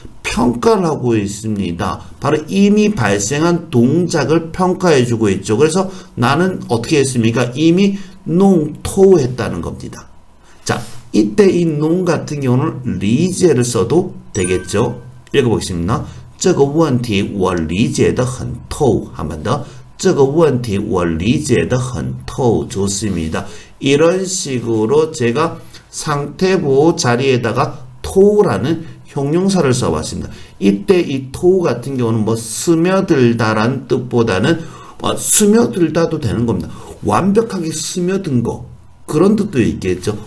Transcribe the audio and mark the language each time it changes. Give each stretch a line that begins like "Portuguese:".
Korean: 평가를 하고 있습니다. 바로 이미 발생한 동작을 평가해주고 있죠. 그래서 나는 어떻게 했습니까? 이미 농토했다는 겁니다. 자, 이때 이 농 같은 경우는 리제를 써도 되겠죠. 읽어보겠습니다.
Chinese: 这个问题我理解得很透.
Korean: 한 번 더.
Chinese: 这个问题我理解得很透.
Korean: 좋습니다. 이런 식으로 제가 상태보 자리에다가 토라는 형용사를 써봤습니다. 이때 이 토 같은 경우는 뭐 스며들다라는 뜻보다는 스며들다도 되는 겁니다. 완벽하게 스며든 거 그런 뜻도 있겠죠.